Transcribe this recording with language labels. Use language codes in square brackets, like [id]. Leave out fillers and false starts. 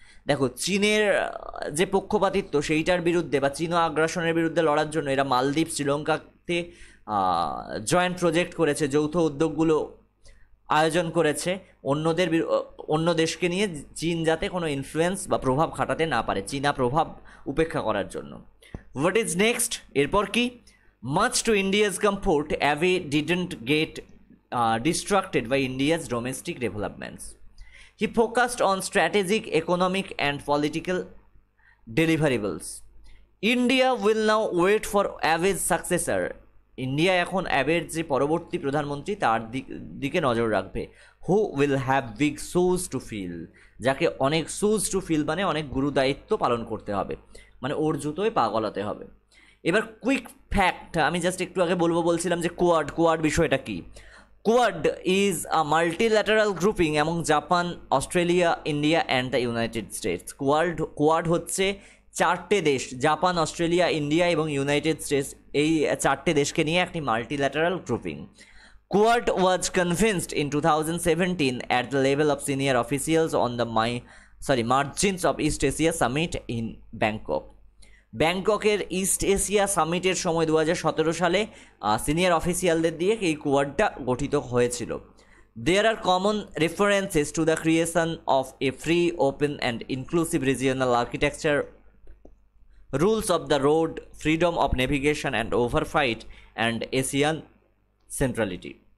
[bn] দেখো, চীনের যে পক্ষপাতিত্ব সেইটার বিরুদ্ধে বা চীনা আগ্রাসনের বিরুদ্ধে লড়ার জন্য এরা মালদ্বীপ, শ্রীলঙ্কাতে জয়েন্ট প্রজেক্ট করেছে, যৌথ উদ্যোগগুলো আয়োজন করেছে অন্য দেশকে নিয়ে চীন যাতে কোনো ইনফ্লুয়েন্স বা প্রভাব খাটাতে না পারে, চীনা প্রভাব উপেক্ষা করার জন্য। [en] What is next? [bn] এরপর কি? [en] Much to India's comfort, Abe didn't get distracted by India's domestic developments. He focused on strategic, economic and political deliverables. India will now wait for Abe's successor. [bn] India এখন অ্যাবের যে পরবর্তী প্রধানমন্ত্রী তার দিকে নজর রাখবে। [en] who will have big shoes to fill, [bn] যাকে অনেক [en] shoes to fill [bn] মানে অনেক গুরু দায়িত্ব পালন করতে হবে, মানে ওর জুতোয় পা গলাতে হবে। এবার কুইক ফ্যাক্ট আমি জাস্ট একটু আগে বলছিলাম যে কোয়াড বিষয়টা কি। [en] Quad is a multilateral grouping among Japan, Australia, India and the United States. [bn] Quad হচ্ছে চারটে দেশ, জাপান, অস্ট্রেলিয়া, ইন্ডিয়া এবং ইউনাইটেড স্টেটস, এই চারটে দেশকে নিয়ে একটি multilateral grouping. [en] Quad was convinced in 2017 at the level of senior officials on the margins of East Asia Summit in Bangkok. [bn] ব্যাংককের east Asia সামিটের সময় 2017 সালে সিনিয়র অফিসিয়ালদের দিয়ে এই কোয়াডটা গঠিত হয়েছিল। [en] There are common references to the creation of a free, open and inclusive regional architecture, rules of the road, freedom of navigation and oversight, and Asian centrality.